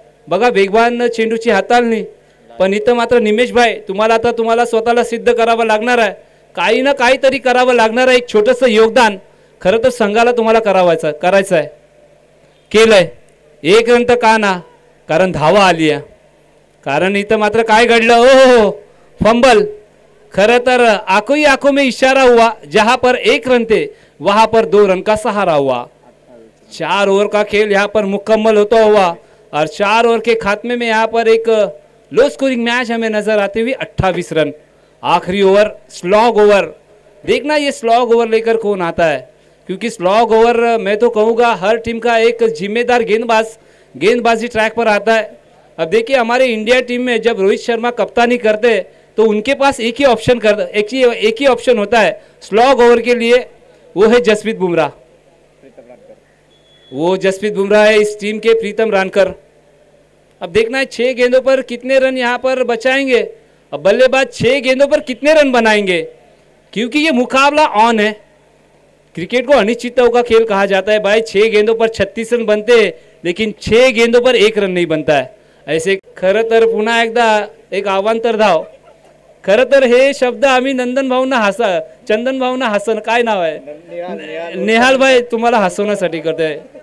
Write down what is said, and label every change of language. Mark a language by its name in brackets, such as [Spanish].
[Marathi] बघा वेगवान चेंडूची हाताळणी, पण इथं मात्र निमेश भाई तुम्हाला स्वतःला सिद्ध करावं लागणार आहे. काही ना काहीतरी करावं लागणार आहे. एक छोटंसं योगदान खरं तर संघाला तुम्हाला करायचं आहे. केलंय. 1 रन तर का ना, कारण धावा आली आहे. कारण इथं मात्र काय घडलं, ओ फंबल. खरं तर [Hindi] आंखों में इशारा हुआ, जहां पर 1 रन थे वहां पर 2 रन का सहारा हुआ. 4 ओवर का खेल यहाँ पर मुकम्मल होता हुआ और 4 ओवर के खात्मे में यहाँ पर एक लो स्कोरिंग मैच हमें नजर आते हुए 28 रन. आखिरी ओवर स्लॉग ओवर. देखना ये स्लॉग ओवर लेकर कौन आता है, क्योंकि स्लॉग ओवर मैं तो कहूँगा हर टीम का एक जिम्मेदार गेंदबाजी ट्रैक पर आता है. अब देखिए हमारे इंडिया टीम में जब रोहित शर्मा कप्तानी करते तो उनके पास एक ही ऑप्शन होता है स्लॉग ओवर के लिए, वो है जसप्रीत बुमराह. वो जसप्रीत बुमराह है इस टीम के प्रीतम रानकर. अब देखना है 6 गेंदों पर कितने रन यहाँ पर बचाएंगे. अब बल्लेबाज 6 गेंदों पर कितने रन बनाएंगे, क्योंकि ये मुकाबला ऑन है. क्रिकेट को अनिश्चितताओं का खेल कहा जाता है भाई. 6 गेंदों पर 36 रन बनते हैं, लेकिन 6 गेंदों पर 1 रन नहीं बनता है. [Marathi] ऐसे खरं तर पुन्हा एकदा एक अवांतर धाव. खरं तर हे शब्द आम्ही चंदन भाऊंना हसन, काय नाव आहे, नेहाल भाई, तुम्हाला हसवण्यासाठी करतोय.